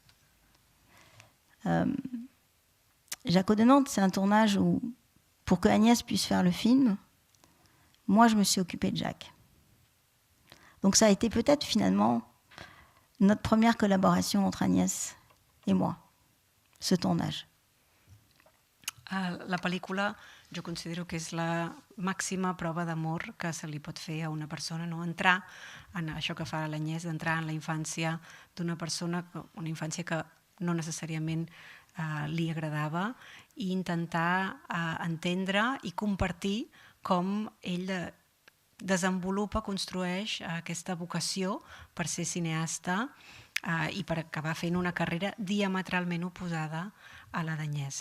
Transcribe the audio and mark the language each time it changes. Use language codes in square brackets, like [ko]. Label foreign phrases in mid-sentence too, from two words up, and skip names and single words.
[fr] Jaco de Nantes, c'est un tournage où, pour que Agnès puisse faire le film, moi je me suis occupée de Jacques. Donc ça a été peut-être finalement notre première collaboration entre Agnès et moi, ce tournage. [ca] La pel·lícula jo considero que és la màxima prova d'amor que se li pot fer a una persona, no? Entrar en això que fa l'Agnès, d'entrar en la infància d'una persona, una infància que no necessàriament li agradava, i intentar entendre i compartir com ell desenvolupa, construeix aquesta vocació per ser cineasta i per acabar fent una carrera diametralment oposada a la d'Agnès.